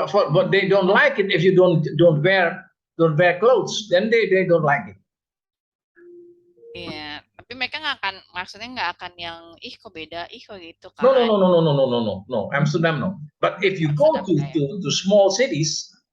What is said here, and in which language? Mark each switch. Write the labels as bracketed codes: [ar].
[en] But they don't like it if you don't wear clothes. Then they don't like it. [id] Iya, tapi mereka nggak akan yang kok beda, kok gitu kan. [en] No. Amsterdam no. But if you go to small cities,